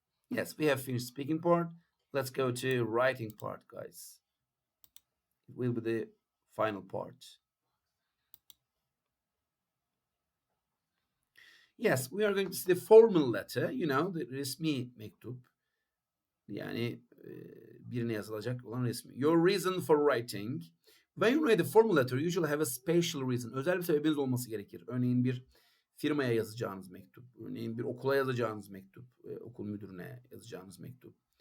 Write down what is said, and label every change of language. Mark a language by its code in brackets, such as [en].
[en] Yes, we have finished speaking part. Let's go to writing part, guys. It will be the final part. Yes, we are going to see the formal letter, the [tr] resmi mektup. Yani birine yazılacak olan resmi. [en] Your reason for writing. When you write a formal letter, you usually have a special reason. [tr] Özel bir sebebiniz olması gerekir. Örneğin bir firmaya yazacağınız mektup. Örneğin bir okula yazacağınız mektup. Okul müdürüne yazacağınız mektup.